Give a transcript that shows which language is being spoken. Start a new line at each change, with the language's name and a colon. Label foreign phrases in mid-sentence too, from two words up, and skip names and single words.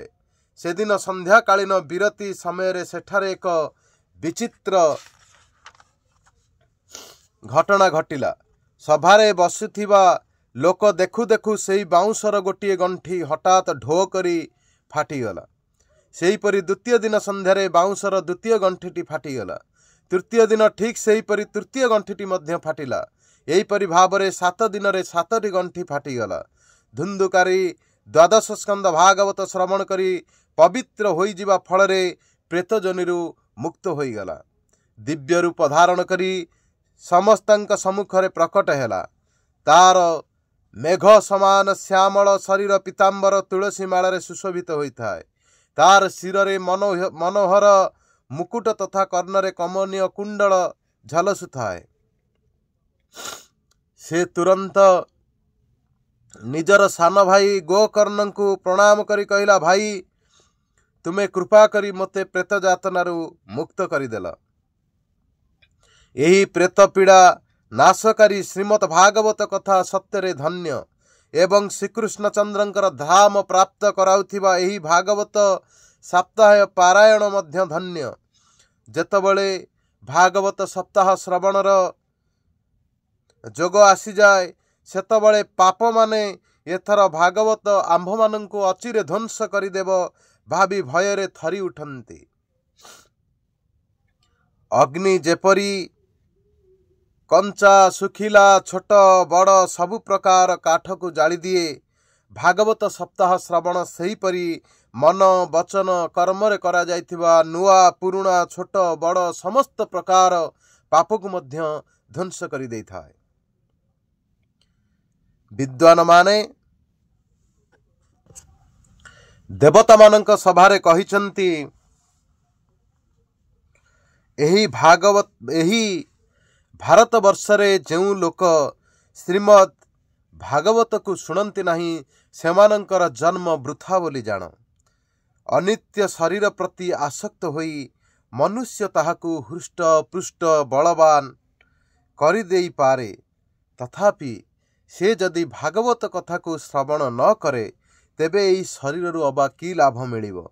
Odia: ସେ ଦିନ ସନ୍ଧ୍ୟାକାଳୀନ ବିରତି ସମୟ ସେଠାରେ ଏକ ବିଚିତ୍ର ଘଟନା ଘଟିଲା। ସଭାରେ ବସୁଥିବା ଲୋକ ଦେଖୁ ଦେଖୁ ସେଈ ବାଉଂସର ଗୋଟେ ଗଣ୍ଠୀ ହଠାତ ଢୋ କରୀ ଫାଟୀଗଲା। ସେହୀପରି ଦ୍ୱିତୀୟ ଦିନ ସନ୍ଧ୍ୟାରେ ବାଉଂସର ଦ୍ୱିତୀୟ ଗଣ୍ଠୀଟୀ ଫାଟୀଗଲା। ତୃତୀୟ ଦିନ ଠୀକ ସେହୀପରି ତୃତୀୟ ଗଣ୍ଠୀଟୀ ମଧ୍ୟ ଫାଟିଲା। ଏହୀପରି ଭାବରେ 7 ଦିନ ରେ 7ଟୀ ଗଣ୍ଠୀ ଫାଟୀଗଲା। ଧୁନ୍ଧୁକାରୀ ଦ୍ୱାଦଶ ସ୍କନ୍ଦ ଭାଗବତ ଶ୍ରବଣ କରୀ ପବିତ୍ର ହୋଈ ଜିବା ଫଳରେ ପ୍ରେତଜନିରୁ ମୁକ୍ତ ହୋଈଗଲା। ଦିବ୍ୟ ରୂପ ଧାରଣ କରୀ ସମସ୍ତଙ୍କ ସମ୍ମୁଖରେ ପ୍ରକଟ ହେଲା। ତାର ମେଘ ସମାନ ଶ୍ୟାମଳ ଶରୀର ପୀତାମ୍ବର ତୁଳସୀ ମାଳରେ ସୁଶୋଭିତ ହୋଇଥାୟ। ତାର ଶିରେ ମନୋହର ମୁକୁଟ ତଥା କର୍ଣ୍ଣରେ କମନୀୟ କୁଣ୍ଡଳ ଝଲସୁଥାଏ। ସେ ତୁରନ୍ତ ନିଜର ସାନ ଭାଈ ଗୋକର୍ଣ୍ଣ କୋ ପ୍ରଣାମ କରୀ କହଲା, ଭାଈ ତୁମେ କୃପା କରୀ ମତେ ପ୍ରେତ ଜାତନାରୂ ମୁକ୍ତ କରିଦେଲ। ଏହୀ ପ୍ରେତ ପୀଡ଼ା ନାଶକାରୀ ଶ୍ରୀମଦ ଭାଗବତ କଥା ସତ୍ୟରେ ଧନ୍ୟ ଏବଂ ଶ୍ରୀକୃଷ୍ଣ ଚନ୍ଦ୍ରଙ୍କର ଧାମ ପ୍ରାପ୍ତ କରାଉଥିବା ଏହୀ ଭାଗବତ ସପ୍ତାହ ପାରାୟଣ ମଧ୍ୟ ଧନ୍ୟ। ଜେତବଳେ ଭାଗବତ ସପ୍ତାହ ଶ୍ରବଣର ଜୋଗ ଆସୀ ଜାଏ ସେତବଳେ ପାପ ମାନେ ଏଥର ଭାଗବତ ଆମ୍ଭମାନଙ୍କୁ ଅଚିରେ ଧ୍ୱଂସ କରିଦେବ ଭାବୀ ଭୟରେ ଥରୀ ଉଠନ୍ତି। ଅଗ୍ନି ଜେପରୀ କଞ୍ଚା ସୁଖିଲା ଛୋଟ ବଡ଼ ସବୁ ପ୍ରକାର କାଠ କୋ ଜାଲୀ ଦିଏ, ଭାଗବତ ସପ୍ତାହ ଶ୍ରବଣ ସେହୀପରି ମନ ବଚନ କର୍ମ ରେ କରା ଜାଇଥିବା ନୁଆ ପୁରୁଣା ଛୋଟ ବଡ଼ ସମସ୍ତ ପ୍ରକାର ପାପ କୋ ମଧ୍ୟ ଧ୍ୱଂସ କରି ଦୈଥାୟ। ବିଦ୍ୱାନ ମାନେ ଦେବତା ମାନକ ସଭାରେ କହିଚନ୍ତୀ ଏହୀ ଭାରତ ବର୍ଷରେ ଜେଉ ଲୋକ ଶ୍ରୀମଦ ଭାଗବତ କୋ ଶୁଣତୀ ନହୀଂ ସେମାନଙ୍କର ଜନ୍ମ ବୃଥା ବୋଲୀ ଜାନ। ଅନିତ୍ୟ ଶରୀର ପ୍ରତି ଆସକ୍ତ ହୋଈ ମନୁଷ୍ୟ ତାହାକୁ ହୃଷ୍ଟ ପୃଷ୍ଠ ବଳବାନ କରି ଦେଈ ପାରେ, ତଥାପି ସେ ଜଦି ଭାଗବତ କଥା କୋ ଶ୍ରବଣ ନ କରେ ତେବେ ଏଈ ଶରୀର ରୁ ଅବା କୀ ଲାଭ ମିଲିବୋ।